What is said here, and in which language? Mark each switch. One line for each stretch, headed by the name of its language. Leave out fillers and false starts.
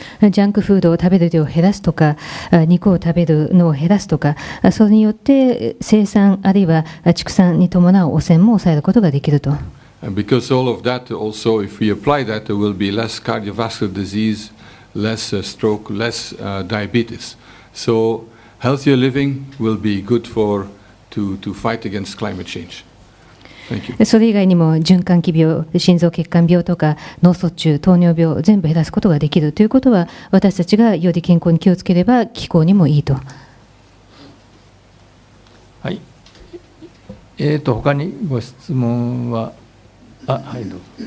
Japanese: ジャンクフードを食べる量を減らすとか、肉を食べるのを減らすとか、それによって生産あるいは畜産に伴う汚染も抑えることができると。
English: And because all of that also, if we apply that, there will be less cardiovascular disease, less stroke, less diabetes. So healthier living will be good to fight against climate change. Thank you.
Japanese: それ以外にも循環器病、心臓血管病とか脳卒中、糖尿病全部減らすことができるということは、私たちがより健康に気をつければ気候にもいいと。はい。他にご質問は、はい、どうぞ。